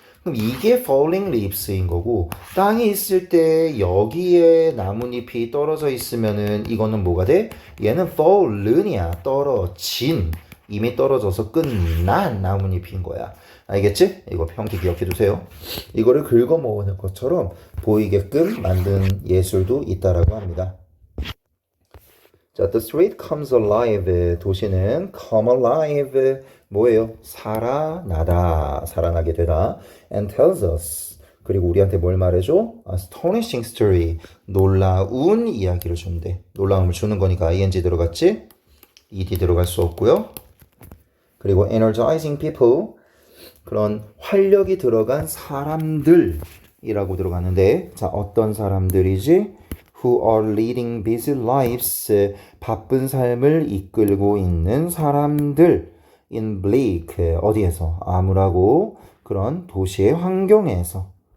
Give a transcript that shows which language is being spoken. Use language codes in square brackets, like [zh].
[ko] 그럼 이게 falling leaves인 거고 땅이 있을 때 여기에 나뭇잎이 떨어져 있으면은 이거는 뭐가 돼? 얘는 fallen이야. 떨어진. 이미 떨어져서 끝난 나뭇잎인 거야. 알겠지? 이거 평기 기억해 두세요. 이거를 긁어 모으는 것처럼 보이게끔 만든 예술도 있다라고 합니다. [en] 자, the street comes alive. [ko] 도시는 [en] come alive. [ko] 뭐예요? 살아나다. 살아나게 되다. [en] And tells us. [ko] 그리고 우리한테 뭘 말해줘? [en] Astonishing story. [ko] 놀라운 이야기를 준대. 놀라움을 주는 거니까 ing 들어갔지? ed 들어갈 수 없고요. [en] 그리고 energizing people. [ko] 그런 활력이 들어간 사람들이라고 들어갔는데 자, 어떤 사람들이지? [en] Who are leading busy lives. [ko] 바쁜 삶을 이끌고 있는 사람들. [en] In bleak. [ko] 어디에서? 암울하고 그런 도시의 환경에서.